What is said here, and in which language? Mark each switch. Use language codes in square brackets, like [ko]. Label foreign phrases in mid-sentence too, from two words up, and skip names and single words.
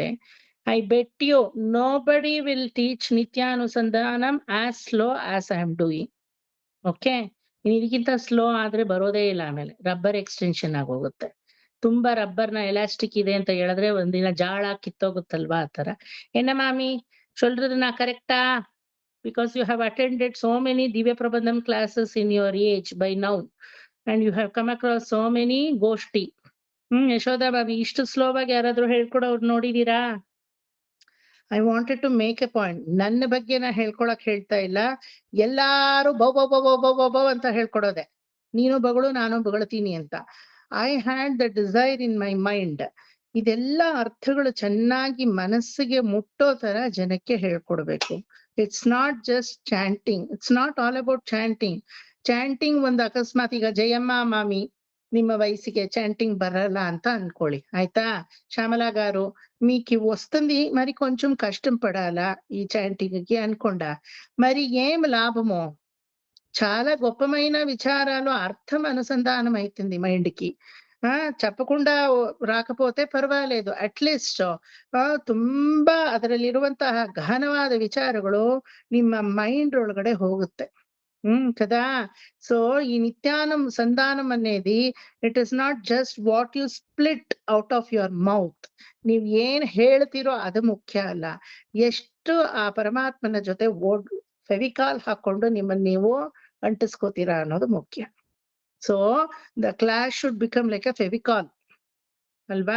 [en] I bet you nobody will teach Nityanusandhanam as slow as I am doing. [kn] ಓಕೆ, ಇದಕ್ಕಿಂತ ಸ್ಲೋ ಆದ್ರೆ ಬರೋದೇ ಇಲ್ಲ. ಆಮೇಲೆ [en] rubber extension [kn] ಆಗೋಗುತ್ತೆ. ತುಂಬಾ ರಬ್ಬರ್ನ ಎಲಾಸ್ಟಿಕ್ ಇದೆ ಅಂತ ಹೇಳಿದ್ರೆ ಒಂದಿನ ಜಾಳ ಕಿತ್ತೋಗುತ್ತಲ್ವಾ, ಆ ತರ. [ta] என்ன மாமி சொல்றதுனா கரெக்டா? [en] Because you have attended so many Divya Prabandham classes in your age by now and you have come across so many goshti. [kn] ಯಶೋದಾ ಬಾಬಿ, ಇಷ್ಟು ಸ್ಲೋವಾಗಿ ಯಾರಾದ್ರೂ ಹೇಳ್ಕೊಡೋರು ನೋಡಿದೀರಾ? [en] I wanted to make a point. [kn] ನನ್ನ ಬಗ್ಗೆ ನಾ ಹೇಳ್ಕೊಳಕ್ ಹೇಳ್ತಾ ಇಲ್ಲ. ಎಲ್ಲಾರು ಬೌ ಬೌ ಬೌ ಬೌ ಬೌ ಬೌ ಅಂತ ಹೇಳ್ಕೊಡೋದೆ. ನೀನು ಬಗಳು ನಾನು ಬಗಳತೀನಿ ಅಂತ. [en] I had the desire in my mind. [kn] ಇದೆಲ್ಲ ಅರ್ಥಗಳು ಚೆನ್ನಾಗಿ ಮನಸ್ಸಿಗೆ ಮುಟ್ಟೋ ತರ ಜನಕ್ಕೆ ಹೇಳ್ಕೊಡ್ಬೇಕು. [en] It's not just chanting. It's not all about chanting. [kn] ಚಾಂಟಿಂಗ್ ಒಂದು ಅಕಸ್ಮಾತ್ ಈಗ ಜಯಮ್ಮ ಮಾಮಿ ನಿಮ್ಮ [te] వయసుకి చాంటింగ్ బరలా అంత అనుకోండి. అయితే శ్యామలా గారు మీకు వస్తుంది, మరి కొంచెం కష్టం పడాలా ఈ చాంటింగ్ కి అనుకోండా, మరి ఏం లాభమో? చాలా గొప్పమైన విచారాలు అర్థం అనుసంధానం అవుతుంది మైండ్ కి. చెప్పకుండా రాకపోతే [kn] ಪರವಾಗಿಲ್ಲ, ಅಟ್ಲೀಸ್ಟ್ ತುಂಬಾ ಅದರಲ್ಲಿರುವಂತಹ ಗಹನವಾದ ವಿಚಾರಗಳು ನಿಮ್ಮ ಮೈಂಡ್ ಒಳಗಡೆ ಹೋಗುತ್ತೆ. [te] కదా. సో ఈ నిత్యానుసంధానం అనేది [en] it is not just what you split out of your mouth. [kn] ನೀವ್ ಏನ್ ಹೇಳ್ತಿರೋ ಅದು ಮುಖ್ಯ ಅಲ್ಲ, ಎಷ್ಟು ಆ ಪರಮಾತ್ಮನ ಜೊತೆ ಫೆವಿಕಾಲ್ ಹಾಕೊಂಡು ನಿಮ್ಮನ್ನ ನೀವು ಅಂಟಿಸ್ಕೋತೀರಾ ಅನ್ನೋದು ಮುಖ್ಯ. [en] So the class should become like a Fevicol ಅಲ್ವಾ?